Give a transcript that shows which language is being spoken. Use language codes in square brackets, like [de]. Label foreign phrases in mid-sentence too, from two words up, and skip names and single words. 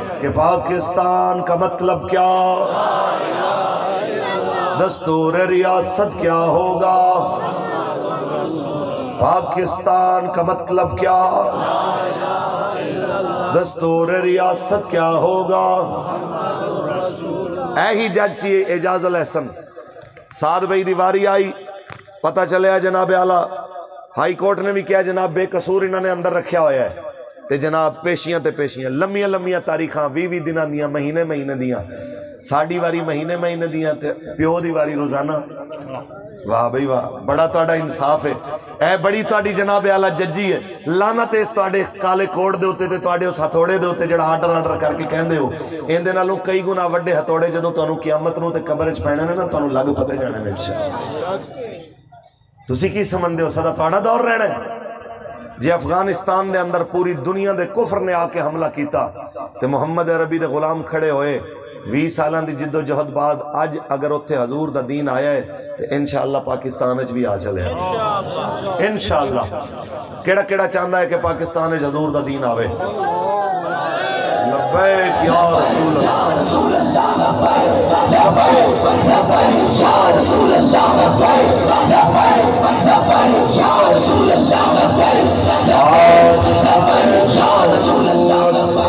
[ur] کہ پاکستان کا مطلب کیا, دستور ریاست کیا ہوگا, پاکستان کا مطلب کیا, دستور ریاست کیا ہوگا. [pa] اے ہی جج سی اعجاز الاحسن سعد بھائی دیواری آئی, پتہ چلیا جناب اعلیٰ ہائی کورٹ نے بھی کیا جناب بے قصور انہوں نے اندر رکھیا ہویا ہے تے جناب پیشیاں تے پیشیاں لمیاں تاریخاں 20 دناں دیاں مہینے دیاں, ساڑی واری مہینے دیاں تے پیو دی واری روزانہ. واہ بھئی واہ, بڑا تہاڈا انصاف ہے, اے بڑی تہاڈی جناب اعلیٰ ججی ہے. لعنت اس تہاڈے کالے کوٹ دے اوتے تے تہاڈے اس ہتھوڑے دے اوتے جڑا آرڈر کر کے کہندے ہو, ایندے نالوں کئی گنا وڈے ہتھوڑے جدوں تانوں قیامت نوں تے قبر وچ پینے نے نا تانوں لگ پتے جانے نے انشاءاللہ. تسی کی سمجھدے ہو سدا تہاڈا دور رہنا ہے؟ جی افغانستان دے اندر پوری دنیا دے کفر نے آ کے حملہ کیتا تے محمد عربی دے غلام کھڑے ہوئے 20 سالاں دی جد و جہد بعد اج اگر اتھے حضور دا دین آیا ہے تو انشاءاللہ پاکستان اچ بھی آ چلے انشاءاللہ. کیڑا چاہندا ہے کہ پاکستان اچ حضور دا دین آوے؟ [ar] لبیک یا رسول اللہ, لبیک یا رسول اللہ, لبیک یا رسول اللہ.